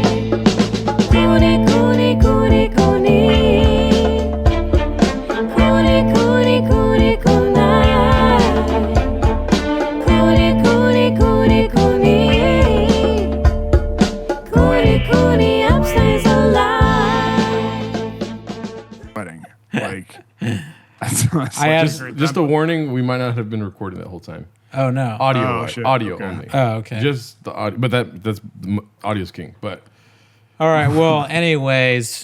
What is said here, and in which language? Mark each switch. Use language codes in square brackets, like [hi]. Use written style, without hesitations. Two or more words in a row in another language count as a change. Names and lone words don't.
[en] Cooney, Cooney, Cooney, Cooney. Cooney, Cooney, Cooney, Cooney. Cooney, Cooney, Cooney, Cooney. Cooney, Cooney, upstays alive. Wedding. Like, I had Just a warning, we might not have been recording that whole time. Oh no. Audio, Oh, shit. audio Okay. only. Oh, okay. Just the audio, but that's audio's king. But All right. Well, anyways,